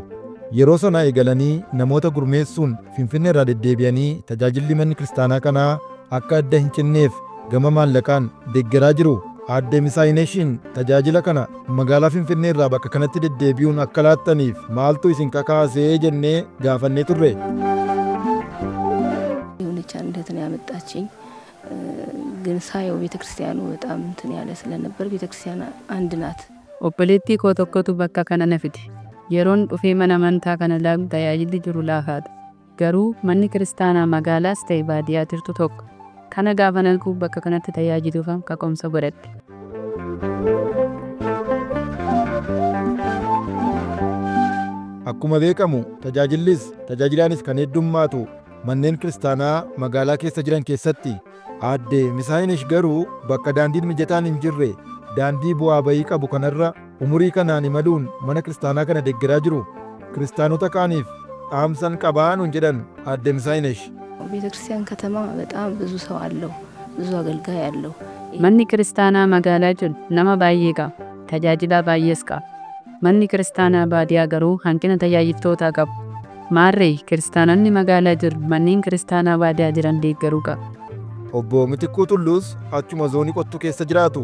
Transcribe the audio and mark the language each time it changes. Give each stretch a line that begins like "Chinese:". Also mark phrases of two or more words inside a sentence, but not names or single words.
Oromo: Yeroo sana eegalanii namoota gurmeessuun Finfinnee irraa deddeebi'anii tajaajilli manni kiristaanaa kanaa akka adda hin cinneef gama maallaqaan deeggaraa jiru. Aadde Misaayineshiin tajaajila kana magaalaa Finfinnee irraa bakka kanatti deddeebi'uun akka laattaniif maaltu isin kakaasee jennee gaafannee turre.
Amharic: የሆነቻን እንዴት ነው ያመጣችኝ? ግን ሳየው ቤተክርስቲያኑ በጣም እንትን ያለ ስለነበር ቤተክርስቲያን አንድ ናት።
Oromo: Obboleettii koo tokkotu bakka kana na fide. Yeroon dhufee mana amantaa kana laagu tajaajilli jiru laafaadha. Garuu manni kiristaanaa magaalaas ta'e baadiyyaa jirtu tokko. Kana gaafa nalkuu bakka kanatti tajaajiluuf kaka'umsa godhadhe. Akkuma beekamu tajaajilaanis kan heddummaatu manneen kiristaanaa magaalaa keessa jiran keessatti. Aadde Misaayinesh garuu bakka daandiin mijataan hin jirre daandii bu'aa bayii qabu kanarra umurii kanaan imaluun mana kiristaanaa kana deeggaraa jiru. Kiristaanota kaaniif dhaamsan qabaa nuun jedhan Aadde Misaayinesh.
Amharic: ቤተክርስቲያን ከተማ በጣም ብዙ ሰው አለው፣ ብዙ አገልጋይ አለው።
Oromo: Manni kiristaanaa magaalaa jiru nama baay'ee qaba, tajaajila baay'ees qaba. Manni kiristaanaa baadiyyaa garuu hanqina tajaajiltootaa qabu. Maarree kiristaanonni magaalaa jiru manneen kiristaanaa baadiyyaa jiran deeggaruu qaba. Obbo Mitikkuu Tulluus achuma zoonii Qottuu keessa jiraatu.